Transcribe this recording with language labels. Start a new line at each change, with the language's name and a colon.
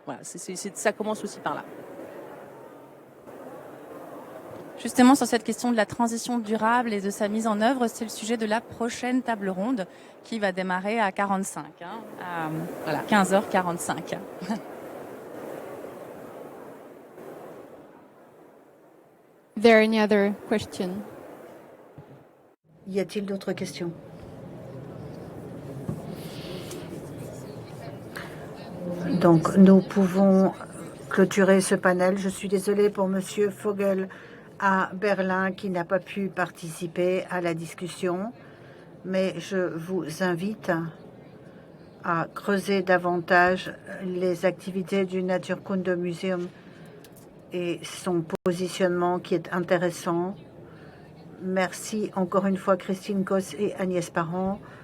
French: Voilà, ça commence aussi par là. Justement, sur cette question de la transition durable et de sa mise en œuvre, c'est le sujet de la prochaine table ronde qui va démarrer à 45, à 15h45.
English: There any other question?
French: Y a-t-il d'autres questions? Donc, nous pouvons clôturer ce panel. Je suis désolée pour Monsieur Vogel à Berlin qui n'a pas pu participer à la discussion, mais je vous invite à creuser davantage les activités du Naturkunde Museum et son positionnement qui est intéressant. Merci encore une fois Christine Kos et Agnès Parent